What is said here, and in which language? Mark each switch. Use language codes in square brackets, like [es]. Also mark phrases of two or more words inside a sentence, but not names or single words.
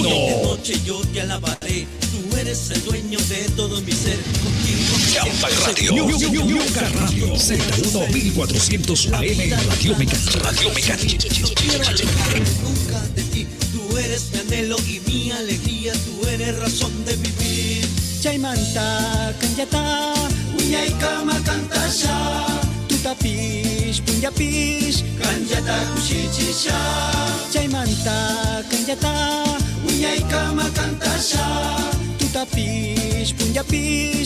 [es] De noche yo te alabaré, tú eres el dueño de todo mi ser. Contigo Radio Z1 1400 AM Radio Mecánica. Nunca de ti, tú eres mi anhelo y mi alegría, tú eres razón de vivir. [qu] Chaymanta kanjata Uñay kama kantasha Tutapish punyapish Kanjata kushichisha Chaymanta kanjata Uñay kama kantasha Tutapish punyapish